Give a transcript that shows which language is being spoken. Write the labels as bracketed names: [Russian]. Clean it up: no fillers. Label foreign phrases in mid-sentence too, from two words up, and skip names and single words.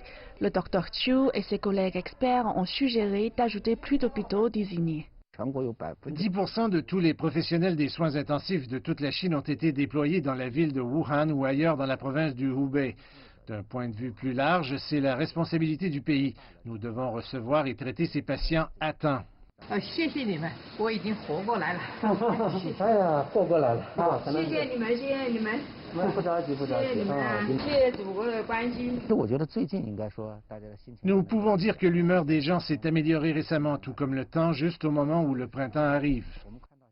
[French] Le Dr Chiu et ses collègues experts ont suggéré d'ajouter plus d'hôpitaux désignés. 10% de tous les professionnels des soins intensifs de toute la Chine ont été déployés dans la ville de Wuhan ou ailleurs dans la province du Hubei. D'un point de vue plus large, c'est la responsabilité du pays. Nous devons recevoir et traiter ces patients à temps. [Chinese] 谢谢你们，我已经活过来了。哎呀，活过来了，谢谢你们，谢谢你们。不着急，不着急。谢谢你们啊，谢谢祖国的关心。我觉得最近应该说大家的心情。 [French] Nous pouvons dire que l'humeur des gens s'est améliorée récemment, tout comme le temps, juste au moment où le printemps arrive.